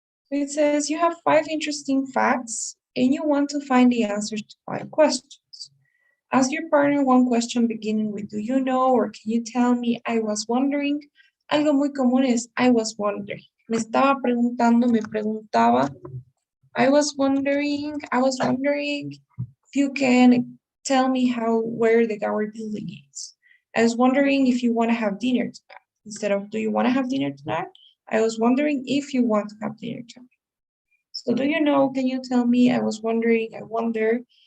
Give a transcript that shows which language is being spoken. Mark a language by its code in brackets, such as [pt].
[en] It says you have 5 interesting facts and you want to find the answers to 5 questions. Ask your partner one question beginning with do you know or can you tell me, I was wondering. [es] Algo muy común es [en] I was wondering. [es] Me estaba preguntando, me preguntaba. [en] I was wondering if you can tell me where the Gower building is. I was wondering if you want to have dinner tonight. Instead of do you want to have dinner tonight? I was wondering if you want to have dinner tonight. So do you know, can you tell me, I was wondering, I wonder.